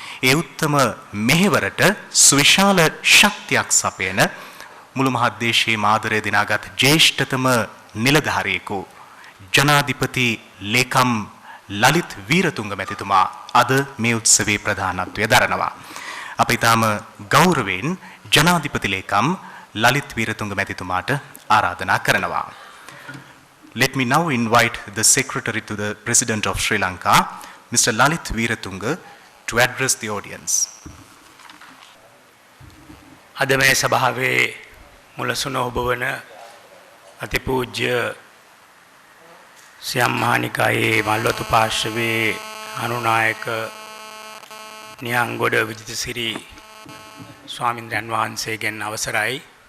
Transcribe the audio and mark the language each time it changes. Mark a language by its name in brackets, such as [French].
[Sinhala] ඒ උත්තම මෙහෙවරට සුවිශාල ශක්තියක් සපයන මුළු මහත් දේශයේ මාදරය දිනාගත් ජ්‍යෙෂ්ඨතම නිලධාරියෙකු ජනාධිපති ලේකම් ලලිත් වීරතුංග මැතිතුමා අද මේ උත්සවයේ ප්‍රධානත්වය දරනවා. අප ඊටම ගෞරවයෙන් ජනාධිපති ලේකම් ලලිත් වීරතුංග මැතිතුමාට ආරාධනා කරනවා. [English] Let me now invite the Secretary to the President of Sri Lanka, Mr. Lalit Veeratunga, to address the audience. [Sinhala] අද මේ සභාවේ මුලසුන ඔබ වන අතිපූජ්‍ය සියම් මහානිකායේ මල්වතු පාර්ශවයේ අනුනායක නියංගොඩ විජිතසිරි ස්වාමින්ද්‍රයන් වහන්සේගෙන් අවසරයි.